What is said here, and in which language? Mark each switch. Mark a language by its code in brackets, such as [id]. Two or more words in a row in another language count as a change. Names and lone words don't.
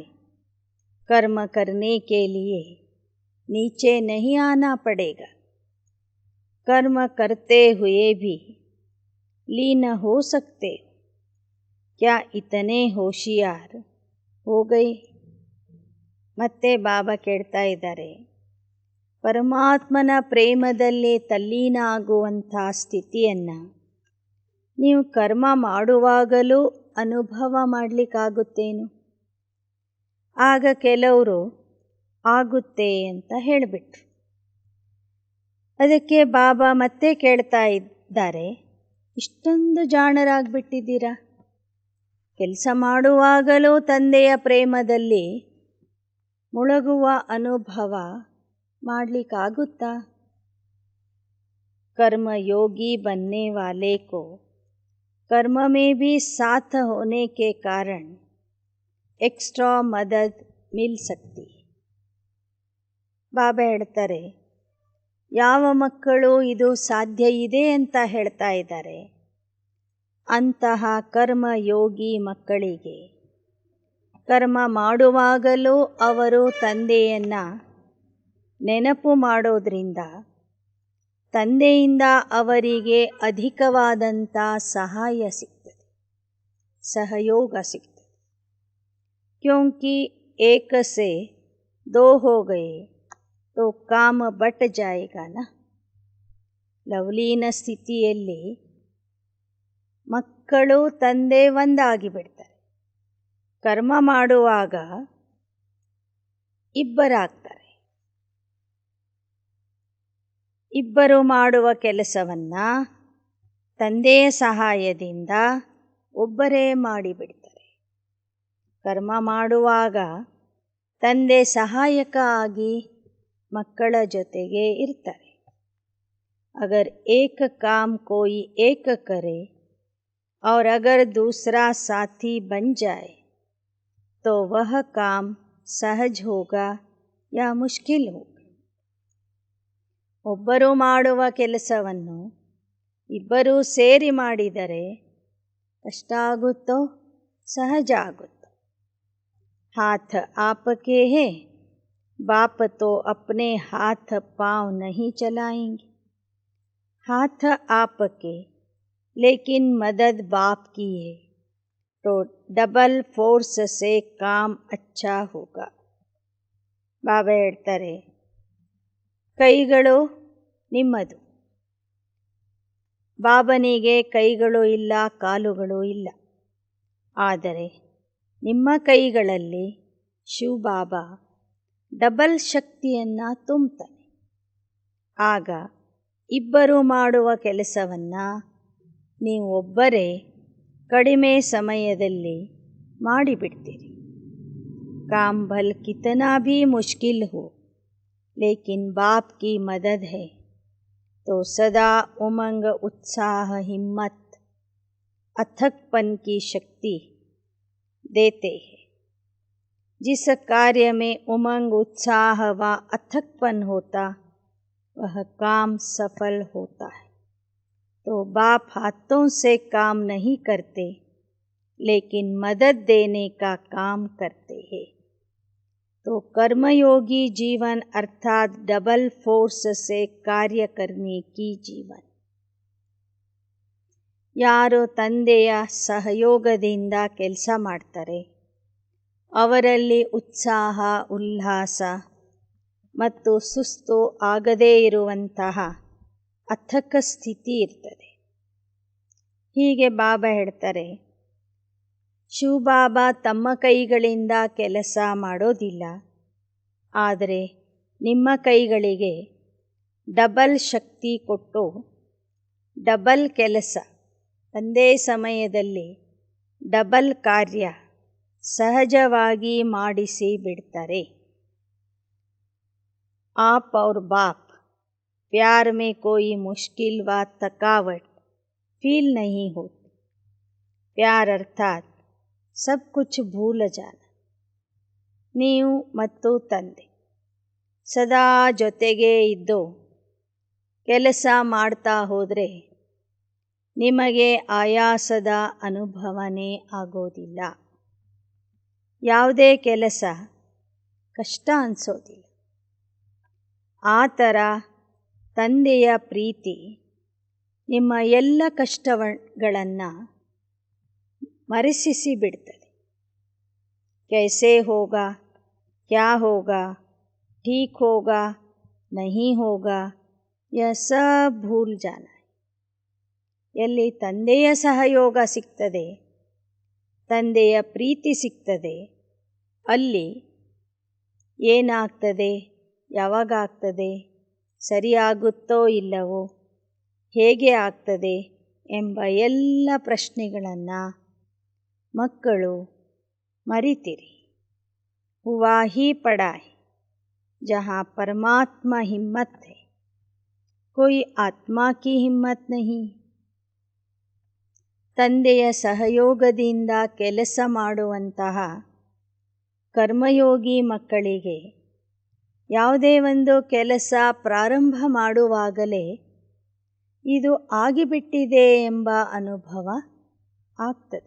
[hi] कर्म करने के लिए नीचे नहीं आना पड़ेगा. कर्म करते हुए भी लीन हो सकते. क्या इतने होशियार हो गए? [kn] ಮತ್ತೆ ಬಾಬಾ ಕೇಳ್ತಾ ಇದ್ದಾರೆ, ಪರಮಾತ್ಮನ ಪ್ರೇಮದಲ್ಲಿ ತಲ್ಲೀನ ಆಗುವಂಥ ಸ್ಥಿತಿಯನ್ನು ನೀವು ಕರ್ಮ ಮಾಡುವಾಗಲೂ ಅನುಭವ ಮಾಡಲಿಕ್ಕಾಗುತ್ತೇನು? ಆಗ ಕೆಲವರು ಆಗುತ್ತೆ ಅಂತ ಹೇಳಿಬಿಟ್ರು. ಅದಕ್ಕೆ ಬಾಬಾ ಮತ್ತೆ ಕೇಳ್ತಾ ಇದ್ದಾರೆ, ಇಷ್ಟೊಂದು ಜಾಣರಾಗಿಬಿಟ್ಟಿದ್ದೀರಾ, ಕೆಲಸ ಮಾಡುವಾಗಲೂ ತಂದೆಯ ಪ್ರೇಮದಲ್ಲಿ ಮುಳುಗುವ ಅನುಭವ ಮಾಡಲಿಕ್ಕಾಗುತ್ತಾ? [hi] कर्मयोगी बनने वाले को कर्म में भी साथ होने के कारण एक्स्ट्रा मदद मिल सकती है. [kn] ಬಾಬಾ ಹೇಳ್ತಾರೆ, ಯಾವ ಮಕ್ಕಳು ಇದು ಸಾಧ್ಯ ಇದೆ ಅಂತ ಹೇಳ್ತಾ ಇದ್ದಾರೆ, ಅಂತಹ ಕರ್ಮಯೋಗಿ ಮಕ್ಕಳಿಗೆ ಕರ್ಮ ಮಾಡುವಾಗಲೂ ಅವರು ತಂದೆಯನ್ನು ನೆನಪು ಮಾಡೋದ್ರಿಂದ ತಂದೆಯಿಂದ ಅವರಿಗೆ ಅಧಿಕವಾದಂಥ ಸಹಾಯ ಸಿಗ್ತದೆ, सहयोग ಸಿಗ್ತದೆ. [hi] क्योंकि एक से दो हो गए तो काम बट जाएगा ना. [kn] ಲವಲೀನ ಸ್ಥಿತಿಯಲ್ಲಿ ಮಕ್ಕಳು ತಂದೆ ಒಂದಾಗಿ ಬಿಡ್ತಾರೆ. ಕರ್ಮ ಮಾಡುವಾಗ ಇಬ್ಬರಾಗ್ತಾರೆ. ಇಬ್ಬರು ಮಾಡುವ ಕೆಲಸವನ್ನು ತಂದೆಯ ಸಹಾಯದಿಂದ ಒಬ್ಬರೇ ಮಾಡಿಬಿಡ್ತಾರೆ. ಕರ್ಮ ಮಾಡುವಾಗ ತಂದೆ ಸಹಾಯಕ ಆಗಿ ಮಕ್ಕಳ ಜೊತೆಗೆ ಇರ್ತಾರೆ. [hi] अगर एक काम कोई एक करे और अगर दूसरा साथी बन जाए तो वह काम सहज होगा या मुश्किल होगा. [kn] ಒಬ್ಬರು ಮಾಡುವ ಕೆಲಸವನ್ನು ಇಬ್ಬರೂ ಸೇರಿ ಮಾಡಿದರೆ ಕಷ್ಟ ಆಗುತ್ತೋ ಸಹಜ ಆಗುತ್ತೋ. [hi] हाथ आपके हैं, बाप तो अपने हाथ पाँव नहीं चलाएंगे. हाथ आपके लेकिन मदद बाप की है तो [en] double force [hi] से काम अच्छा होगा. [kn] ಬಾಬಾ ಹೇಳ್ತಾರೆ, ಕೈಗಳು ನಿಮ್ಮದು. ಬಾಬನಿಗೆ ಕೈಗಳು ಇಲ್ಲ, ಕಾಲುಗಳು ಇಲ್ಲ. ಆದರೆ ನಿಮ್ಮ ಕೈಗಳಲ್ಲಿ ಶಿವಬಾಬಾ ಡಬಲ್ ಶಕ್ತಿಯನ್ನು ತುಂಬುತ್ತಾನೆ. ಆಗ ಇಬ್ಬರು ಮಾಡುವ ಕೆಲಸವನ್ನು ನೀವು ಒಬ್ಬರೇ ಕಡಿಮೆ ಸಮಯದಲ್ಲಿ ಮಾಡಿಬಿಡ್ತೀರಿ. [hi] काम भल कितना भी मुश्किल हो लेकिन बाप की मदद है तो सदा उमंग उत्साह हिम्मत अथकपन की शक्ति देते हैं. जिस कार्य में उमंग उत्साह व अथकपन होता वह काम सफल होता है. तो बाप हाथों से काम नहीं करते लेकिन मदद देने का काम करते हैं. तो कर्मयोगी जीवन अर्थात [en] double force [hi] से कार्य करने की जीवन. [kn] ಯಾರು ತಂದೆಯ ಸಹಯೋಗದಿಂದ ಕೆಲಸ ಮಾಡ್ತಾರೆ ಅವರಲ್ಲಿ ಉತ್ಸಾಹ, ಉಲ್ಲಾಸ ಮತ್ತು ಸುಸ್ತು ಆಗದೇ ಇರುವಂತಹ ಅಥಕ ಸ್ಥಿತಿ ಇರ್ತದೆ. ಹೀಗೆ ಬಾಬಾ ಹೇಳ್ತಾರೆ, ಶಿವಬಾಬಾ ತಮ್ಮ ಕೈಗಳಿಂದ ಕೆಲಸ ಮಾಡೋದಿಲ್ಲ, ಆದರೆ ನಿಮ್ಮ ಕೈಗಳಿಗೆ ಡಬಲ್ ಶಕ್ತಿ ಕೊಟ್ಟು ಡಬಲ್ ಕೆಲಸ ಒಂದೇ ಸಮಯದಲ್ಲಿ ಡಬಲ್ ಕಾರ್ಯ ಸಹಜವಾಗಿ ಮಾಡಿಸಿ ಬಿಡ್ತಾರೆ. [hi] आप और बाप प्यार में कोई मुश्किल व थकावट फील नहीं होती. प्यार अर्थात सब कुछ भूल जाना. [kn] ನೀವು ಮತ್ತು ತಂದೆ ಸದಾ ಜೊತೆಗೇ ಇದ್ದು ಕೆಲಸ ಮಾಡ್ತಾ ಹೋದರೆ ನಿಮಗೆ ಆಯಾಸದ ಅನುಭವನೇ ಆಗೋದಿಲ್ಲ. ಯಾವುದೇ ಕೆಲಸ ಕಷ್ಟ ಅನಿಸೋದಿಲ್ಲ. ಆ ಥರ ತಂದೆಯ ಪ್ರೀತಿ ನಿಮ್ಮ ಎಲ್ಲ ಕಷ್ಟಗಳನ್ನು ಮರೆಸಿಸಿ ಬಿಡ್ತದೆ. [hi] कैसे होगा, क्या होगा, ठीक होगा, नहीं होगा, यह सब भूल जाना है. [kn] ಎಲ್ಲಿ ತಂದೆಯ ಸಹಯೋಗ ಸಿಗ್ತದೆ, ತಂದೆಯ ಪ್ರೀತಿ ಸಿಗ್ತದೆ, ಅಲ್ಲಿ ಏನಾಗ್ತದೆ, ಯಾವಾಗಾಗ್ತದೆ, ಸರಿಯಾಗುತ್ತೋ ಇಲ್ಲವೋ, ಹೇಗೆ ಆಗ್ತದೆ ಎಂಬ ಎಲ್ಲ ಪ್ರಶ್ನೆಗಳನ್ನು ಮಕ್ಕಳು ಮರಿತೀರಿ. [hi] हुआ ही पड़ा है जहाँ परमात्मा हिम्मत है, कोई आत्मा की हिम्मत नहीं. [kn] ತಂದೆಯ ಸಹಯೋಗದಿಂದ ಕೆಲಸ ಮಾಡುವಂತಹ ಕರ್ಮಯೋಗಿ ಮಕ್ಕಳಿಗೆ ಯಾವುದೇ ಒಂದು ಕೆಲಸ ಪ್ರಾರಂಭ ಮಾಡುವಾಗಲೇ ಇದು ಆಗಿಬಿಟ್ಟಿದೆ ಎಂಬ ಅನುಭವ ಆಗ್ತದೆ.